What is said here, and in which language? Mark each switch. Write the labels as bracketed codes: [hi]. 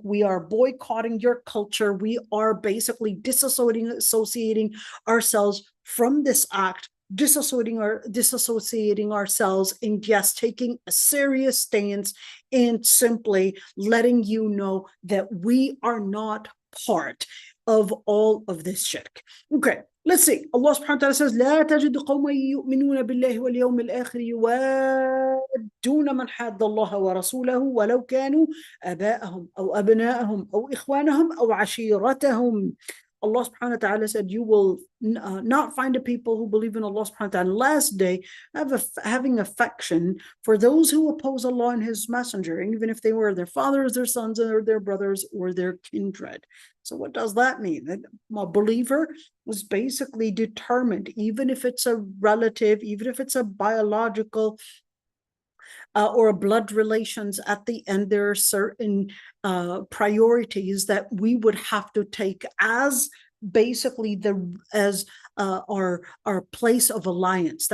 [en] We are boycotting your culture. We are basically disassociating ourselves from this act, disassociating ourselves, and just taking a serious stance and simply letting you know that we are not part of all of this shirk. Okay, let's see. Allah subhanahu wa ta'ala says, [ar] لا تجد قوما يؤمنون بالله واليوم الآخر يوادون من حاد الله ورسوله ولو كانوا آباءهم أو أبناءهم أو إخوانهم أو عشيرتهم. [en] Allah subhanahu wa ta'ala said, you will not find a people who believe in Allah subhanahu wa ta'ala last day having affection for those who oppose Allah and His Messenger, even if they were their fathers, their sons, or their brothers, or their kindred. So what does that mean? That a believer was basically determined, even if it's a relative, even if it's a biological or a blood relations, at the end there are certain priorities that we would have to take as basically our place of alliance.